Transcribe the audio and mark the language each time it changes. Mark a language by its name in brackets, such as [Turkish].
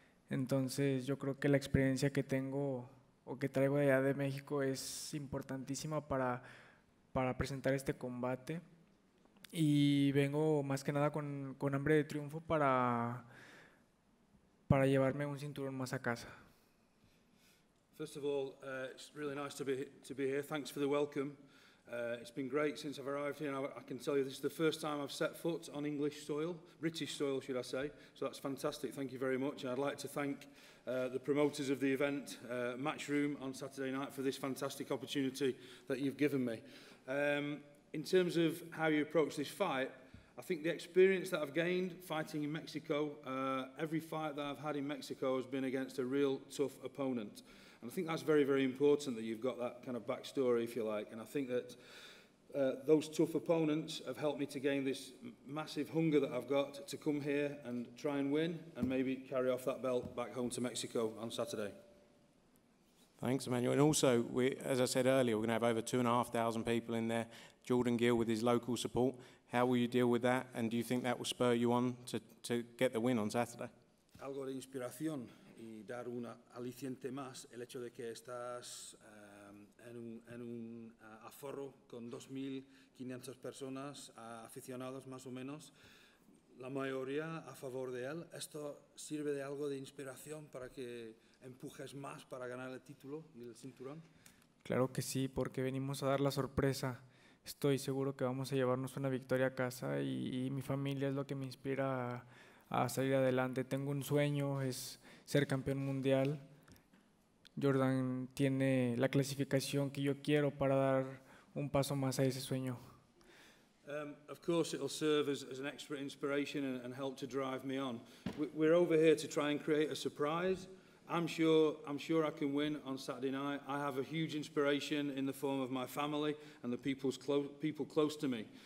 [Spanish] Entonces yo creo que la experiencia que tengo o que traigo de allá de México es importantísima para presentar este combate. Y vengo más que nada con hambre de triunfo para llevarme un cinturón más a casa. [English] First of all, it's really nice to be here. Thanks for the welcome. It's been great since I've arrived here. And I can tell you this is the first time I've set foot on English soil, British soil, should I say. So that's fantastic. Thank you very much. And I'd like to thank the promoters of the event, Matchroom, on Saturday night for this fantastic opportunity that you've given me. In terms of how you approach this fight, I think the experience that I've gained fighting in Mexico, every fight that I've had in Mexico has been against a real tough opponent. And I think that's very, very important that you've got that kind of backstory, if you like. And I think that those tough opponents have helped me to gain this massive hunger that I've got to come here and try and win and maybe carry off that belt back home to Mexico on Saturday. Thanks, Emmanuel. And also, as I said earlier, we're going to have over 2,500 people in there. Jordan Gill with his local support. How will you deal with that? And do you think that will spur you on to get the win on Saturday? [Spanish] Algo de inspiración y dar un aliciente más, el hecho de que estás en un aforo con 2.500 personas, aficionados más o menos, la mayoría a favor de él. ¿Esto sirve de algo de inspiración para que empujes más para ganar el título y el cinturón? Claro que sí, porque venimos a dar la sorpresa. Estoy seguro que vamos a llevarnos una victoria a casa y mi familia es lo que me inspira a salir adelante. Tengo un sueño, es ser campeón mundial. Jordan tiene la clasificación que yo quiero para dar un paso más a ese sueño. [English] Of course, it'll serve as an extra inspiration and help to drive me on. We're over here to try and create a surprise. I'm sure I can win on Saturday night. I have a huge inspiration in the form of my family and the people close to me.